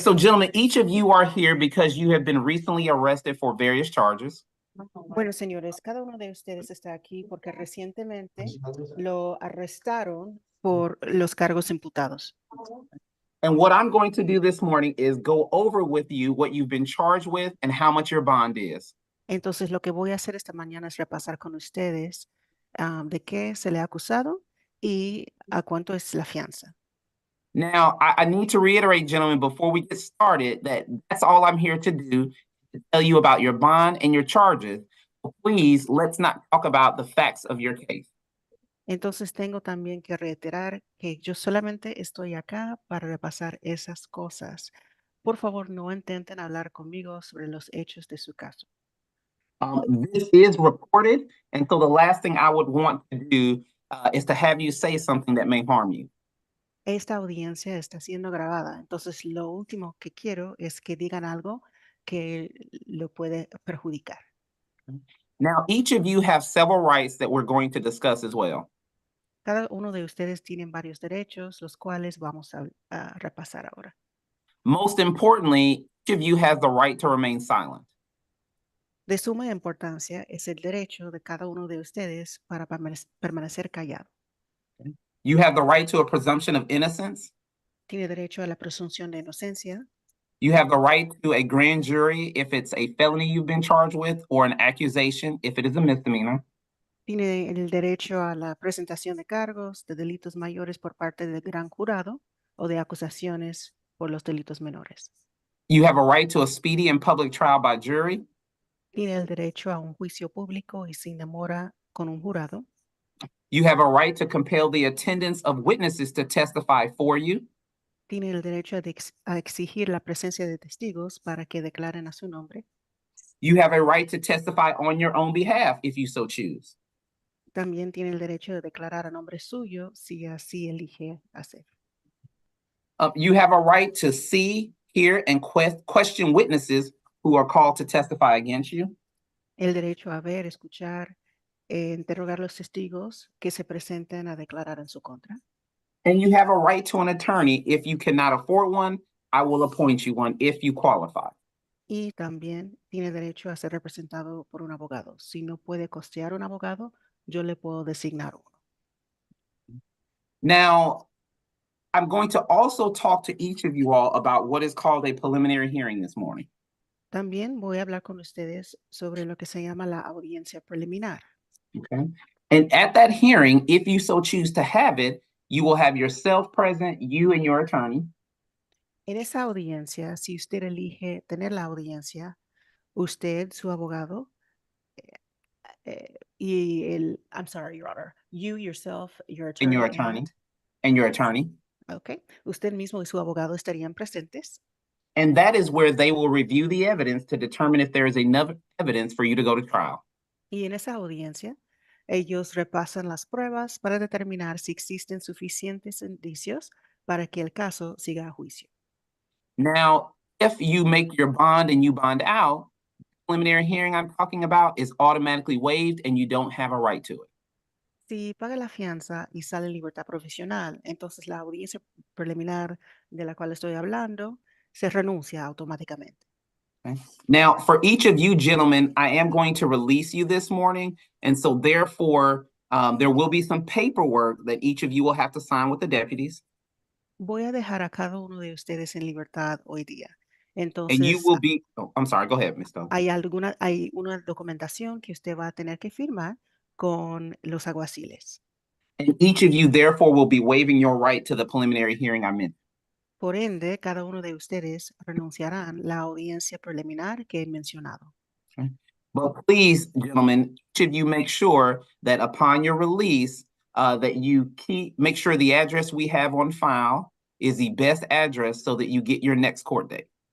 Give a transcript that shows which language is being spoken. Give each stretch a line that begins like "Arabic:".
English: So, gentlemen, each of you are here because you have been recently arrested for various charges.
Spanish: Bueno, señores, cada uno de ustedes está aquí porque recientemente lo arrestaron por los cargos imputados.
English: And what I'm going to do this morning is go over with you what you've been charged with and how much your bond is.
Spanish: Entonces, lo que voy a hacer esta mañana es repasar con ustedes de qué se le ha acusado y a cuánto es la fianza.
English: Now, I need to reiterate, gentlemen, before we get started, that that's all I'm here to do, to tell you about your bond and your charges. So please, let's not talk about the facts of your case.
Spanish: Entonces, tengo también que reiterar que yo solamente estoy acá para repasar esas cosas. Por favor, no intenten hablar conmigo sobre los hechos de su caso.
English: This is recorded, and so the last thing I would want to do is to have you say something that may harm you.
Spanish: Esta audiencia está siendo grabada, entonces lo último que quiero es que digan algo que lo puede perjudicar.
English: Now, each of you have several rights that we're going to discuss as well.
Spanish: Cada uno de ustedes tiene varios derechos, los cuales vamos a repasar ahora.
English: Most importantly, each of you has the right to remain silent.
Spanish: De suma importancia es el derecho de cada uno de ustedes para permanecer callado.
English: You have the right to a presumption of innocence.
Spanish: Tiene derecho a la presunción de inocencia.
English: You have the right to a grand jury if it's a felony you've been charged with, or an accusation if it is a misdemeanor.
Spanish: Tiene el derecho a la presentación de cargos de delitos mayores por parte del gran jurado o de acusaciones por los delitos menores.
English: You have a right to a speedy and public trial by jury.
Spanish: Tiene el derecho a un juicio público y sin demora con un jurado.
English: You have a right to compel the attendance of witnesses to testify for you.
Spanish: Tiene el derecho a exigir la presencia de testigos para que declaren a su nombre.
English: You have a right to testify on your own behalf if you so choose.
Spanish: También tiene el derecho de declarar a nombre suyo si así elige hacer.
English: You have a right to see, hear, and question witnesses who are called to testify against you.
Spanish: El derecho a ver, escuchar, interrogar los testigos que se presenten a declarar en su contra.
English: And you have a right to an attorney. If you cannot afford one, I will appoint you one if you qualify.
Spanish: Y también tiene derecho a ser representado por un abogado. Si no puede costear un abogado, yo le puedo designar uno.
English: Now, I'm going to also talk to each of you all about what is called a preliminary hearing this morning.
Spanish: También voy a hablar con ustedes sobre lo que se llama la audiencia preliminar.
English: Okay. And at that hearing, if you so choose to have it, you will have yourself present, you and your attorney.
Spanish: En esa audiencia, si usted elige tener la audiencia, usted, su abogado,
English: I'm sorry, Your Honor, you yourself, your attorney. And your attorney. And your attorney. Okay.
Spanish: Usted mismo y su abogado estarían presentes.
English: And that is where they will review the evidence to determine if there is enough evidence for you to go to trial.
Spanish: Y en esa audiencia, ellos repasan las pruebas para determinar si existen suficientes indicios para que el caso siga a juicio.
English: Now, if you make your bond and you bond out, the preliminary hearing I'm talking about is automatically waived and you don't have a right to it.
Spanish: Si paga la fianza y sale en libertad provisional, entonces la audiencia preliminar de la cual estoy hablando se renuncia automáticamente.
English: Okay. Now, for each of you gentlemen, I am going to release you this morning. And so therefore, there will be some paperwork that each of you will have to sign with the deputies.
Spanish: Voy a dejar a cada uno de ustedes en libertad hoy día.
English: And you
Spanish: Entonces,
English: will be, I'm sorry, go ahead, Ms. Stone.
Spanish: hay una documentación que usted va a tener que firmar con los alguaciles.
English: And each of you therefore will be waiving your right to the preliminary hearing I mentioned.
Spanish: Por ende, cada uno de ustedes renunciarán la audiencia preliminar que he mencionado.
English: Okay. But please, gentlemen, each of you make sure that upon your release, that you make sure the address we have on file is the best address so that you get your next court date.